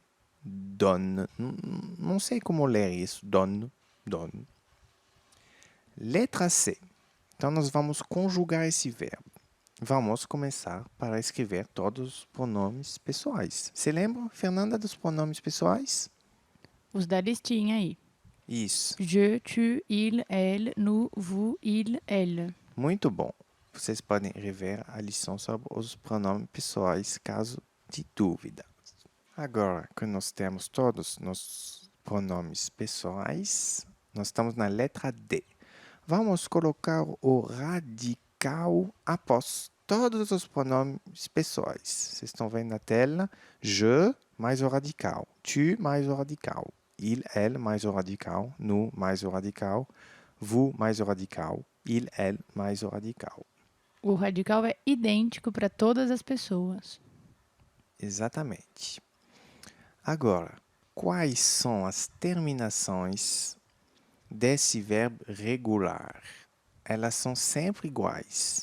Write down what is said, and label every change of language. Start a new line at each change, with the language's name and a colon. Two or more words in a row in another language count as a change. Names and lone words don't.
Portuguese: Donne. Não sei como ler isso.
French: Donne. Donne.
Portuguese: Letra C. Então, nós vamos conjugar esse verbo. Vamos começar para escrever todos os pronomes pessoais. Você lembra, Fernanda, dos pronomes pessoais? Os da listinha aí. Isso.
French: Je, tu, il, elle, nous, vous, il, elle.
Portuguese: Muito bom. Vocês podem rever a lição sobre os pronomes pessoais, caso de dúvida. Agora que nós temos todos os pronomes pessoais, nós estamos na letra D. Vamos colocar o radical após todos os pronomes pessoais. Vocês estão vendo na tela? Je mais o radical. Tu mais o radical.
French: Il, elle
Portuguese: mais o radical. Nous mais o radical. Vous mais o radical.
French: Il, elle
Portuguese: mais o radical. O radical é idêntico para todas as pessoas. Exatamente. Agora, quais são as terminações desse verbo regular? Elas são sempre iguais.